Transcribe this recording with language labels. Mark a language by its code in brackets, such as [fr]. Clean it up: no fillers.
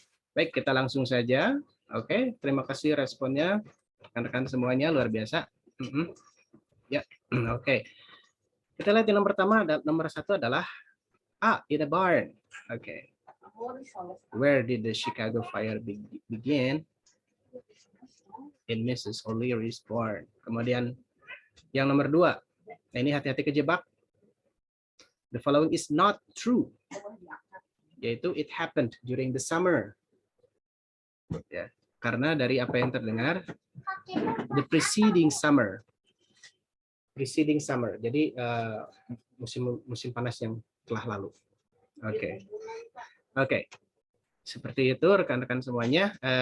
[id] Baik, kita langsung saja. Oke, terima kasih responnya rekan-rekan semuanya, luar biasa. Ya, oke. Kita lihat yang pertama, nomor 1 adalah A, [en] in a barn. [id] Oke. [en] Where did the Chicago Fire begin? In Mrs. O'Leary's barn. [id] Kemudian yang nomor 2, nah ini hati-hati kejebak. [en] The following is not true. Yaitu it happened during the summer. [id] Ya, karena dari apa yang terdengar, [en] the preceding summer. Preceding summer. [id] Jadi musim panas yang telah lalu. Oke. Oke. Seperti itu rekan-rekan semuanya.